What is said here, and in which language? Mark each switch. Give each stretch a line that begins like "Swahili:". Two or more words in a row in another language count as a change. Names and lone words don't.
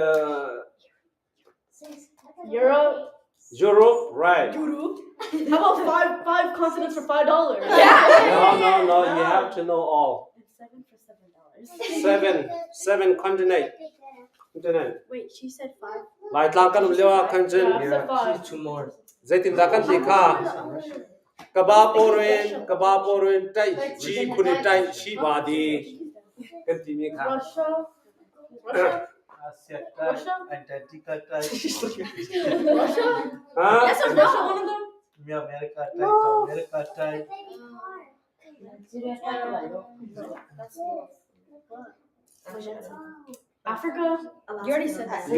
English: Europe? Europe, right? How about five continents for $5? Yeah. No. You have to know all. And 7 for $7. Seven continent. Wait, she said 5.
Falam Chin: Lai tlang kan lewa kan jen.
English: Yeah. Yeah, she's 2 more.
Falam Chin: Zaitin da kan dikha. Kaba porin tai chi kuni tai chi badi. Kan timi kha.
English: Russia? Asia Russia? type, Antarctica type, Russia? Huh? Yes or Is no? Russia one of them? America type, America type. Africa? You already said that.